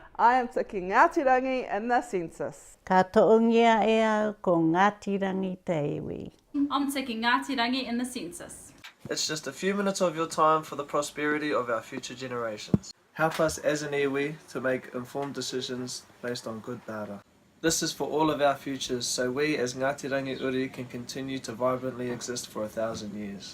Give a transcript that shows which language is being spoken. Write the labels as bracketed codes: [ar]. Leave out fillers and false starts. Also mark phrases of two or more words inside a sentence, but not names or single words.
[en] I am ticking Ngāti Rangi in the census. [mi] Ka toongia ea ko Ngāti Rangi te iwi. [en] I'm ticking Ngāti Rangi in the census. It's just a few minutes of your time for the prosperity of our future generations. Help us as an iwi to make informed decisions based on good data. This is for all of our futures, so we as Ngāti Rangi Uri can continue to vibrantly exist for 1,000 years.